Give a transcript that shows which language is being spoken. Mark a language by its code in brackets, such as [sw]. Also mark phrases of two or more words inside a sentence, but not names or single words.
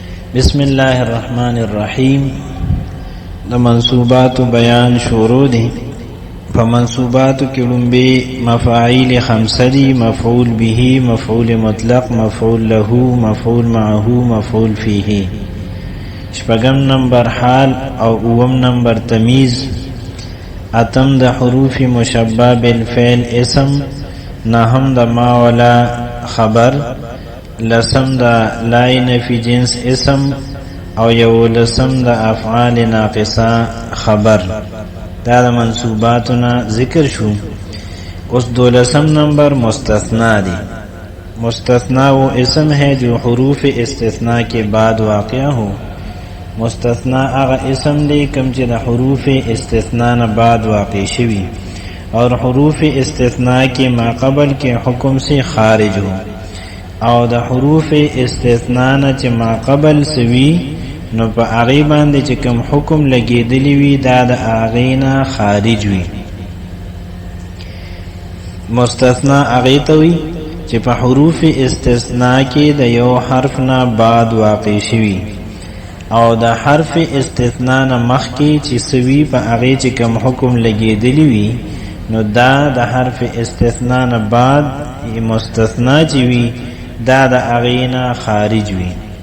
[ar] بسم الله الرحمن الرحیم. [ps] د منصوبات بیان شروع دي. په منصوبات کې لومبي مفاعیل خمسه دي: مفعول به، مفعول مطلق، مفعول له، مفعول معه، مفعول فيه. شپږم نمبر حال او اوم نمبر تمیز. اتم د حروف مشبہ بالفعل اسم. نهم د ما ولا خبر. لسم د لا نفی جنس اسم او یو لسم د افعال ناقصه خبر. دا د منصوباتنا ذکر شو. اس دولسم نمبر مستثنا دی. [ur] مستثنا وہ اسم ہے جو حروف استثناء کے بعد واقع ہو. [ps] مستثنا اغا اسم دی کم چې د حروف استثناء نه بعد واقع شوی [ur] اور حروف استثناء کے ما قبل کے حکم سے خارج ہو، [ps] او د حروف استثناء نه چې ما قبل سوی نو په هغې باندې چې کوم حکم لګېدلی وي دا د هغې نه خارج وي. مستثنا هغې ته وي چې په حروف استثناء کې د یو حرف نه بعد واقع شوي او د حرف استثناء نه مخکې چې سوي په هغې چې کوم حکم لګېدلی وي نو دا د حرف استثناء نه بعد مستثنا چې وي دا د هغې نه خارج وي.